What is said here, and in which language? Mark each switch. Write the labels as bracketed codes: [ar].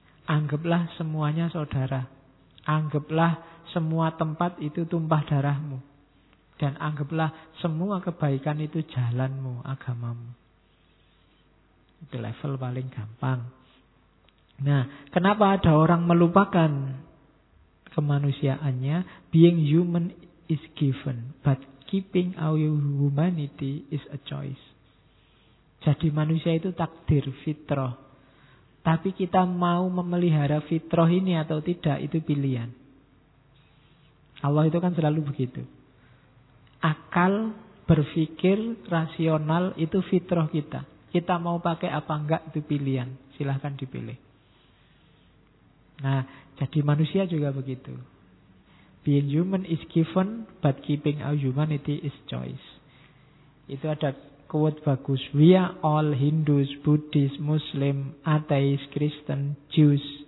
[id] Anggaplah semuanya saudara. Anggaplah semua tempat itu tumpah darahmu. Dan anggaplah semua kebaikan itu jalanmu, agamamu. Itu level paling gampang. Nah, kenapa ada orang melupakan kemanusiaannya? [en] Being human is given, but keeping our humanity is a choice. [id] Jadi manusia itu takdir, fitrah. Tapi kita mau memelihara fitrah ini atau tidak, itu pilihan. Allah itu kan selalu begitu. Akal, berpikir, rasional, itu fitrah kita. Kita mau pakai apa enggak, itu pilihan. Silahkan dipilih. Nah, jadi manusia juga begitu. [en] Being human is given, but keeping our humanity is choice. [id] Itu ada quote bagus. [en] We are all Hindus, Buddhists, Muslim, atheists, Christian, Jews.